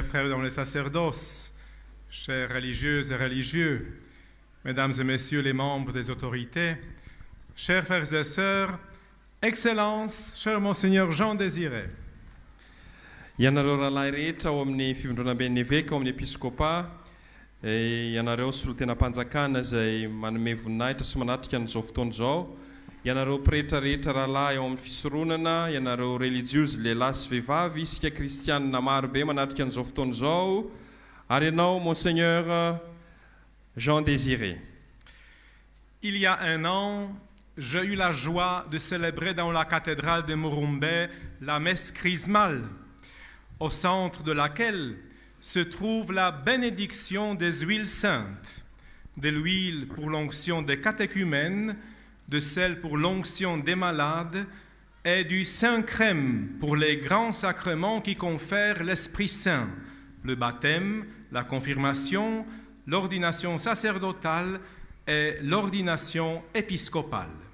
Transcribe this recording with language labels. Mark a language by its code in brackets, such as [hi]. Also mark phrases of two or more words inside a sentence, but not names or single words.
[fr] frères dans le sacerdoce, chères religieuses et religieux, Mesdames et Messieurs les membres des autorités, chers frères et sœurs, Excellences, cher Monseigneur Jean Désiré. [mg] Ianareo rahalahy rehetra ao amin'ny fivondronam-ben'ny évêque ao amin'ny épiscopat, ianareo solotenam-panjakana izay manome voninahitra sy manatrika an'izao fotoana izao, ianareo pretra rehetra rahalahy ao amin'ny fisoronana, ianareo religieuse lehilahy sy vehivavy, isika kristianina marobe manatrika an'izao fotoana izao, ary ianao Monseigneur Jean Désiré. [fr] Il y a un an, j'ai eu la joie de célébrer dans la cathédrale de Mourumbe la messe chrismale, au centre de laquelle se trouve la bénédiction des huiles saintes, de l'huile pour l'onction des catéchumènes, de celle pour l'onction des malades et du Saint-Crème pour les grands sacrements qui confèrent l'Esprit Saint, le baptême, la confirmation, l'ordination sacerdotale et l'ordination épiscopale.